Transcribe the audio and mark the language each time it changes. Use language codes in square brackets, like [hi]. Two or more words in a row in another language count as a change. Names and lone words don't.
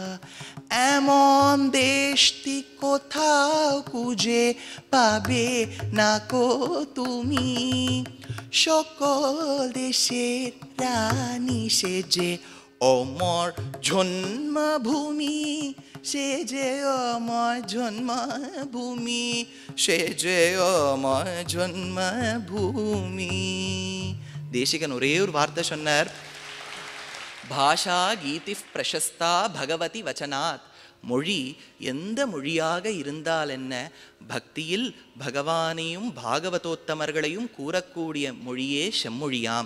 [bn] এমন দেশটি কোথাও খুঁজে পাবে না কো তুমি, সকল দেশের রানী সে যে অমর জন্মভূমি। সে যে অমর জন্মভূমি, সে যে অমর ஜன்மபூமி. [ta] தேசிகன் ஒரே ஒரு வார்த்தை சொன்னார், [sa] भाषा गीति प्रशस्ता भगवती वचनात्. [ta] மொழி எந்த மொழியாக இருந்தால் என்ன, பக்தியில் பகவானையும் பாகவதோத்தமர்களையும் கூறக்கூடிய மொழியே செம்மொழியாம்.